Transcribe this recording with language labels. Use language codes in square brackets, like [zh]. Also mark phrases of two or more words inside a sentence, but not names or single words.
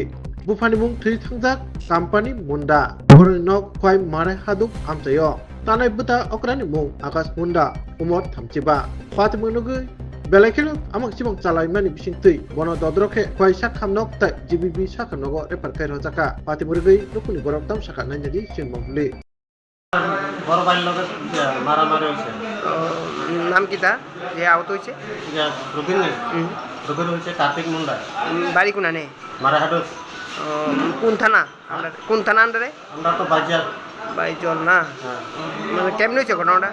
[trp] Bufani mung thri thangjak company munda borni nok khwai mare haduk amchayo tanai buta okrani mung akas munda umor thamchiba patmung nugu belaikhelo amak chimang chalai mani bising tui bono dodrokhe khwai sak khamnok tai gbb sak khamnogo repar kai rojaka patimurgei nukuni borok tam saka nanjagi sinmongli [bn] বড় ভাইয়ের লোকের মারামারি হয়েছে। নাম কিতা যে আহত হয়েছে? রোগীর হয়েছে কার্তিক মুন্ডা। বাড়ি কোনানে? মারাহাটুস। কোন থানা? কোন থানা আন্ডারে? আমরা তো বাজার বাইজন না। মানে কেমনে হয়েছে ঘটনাটা?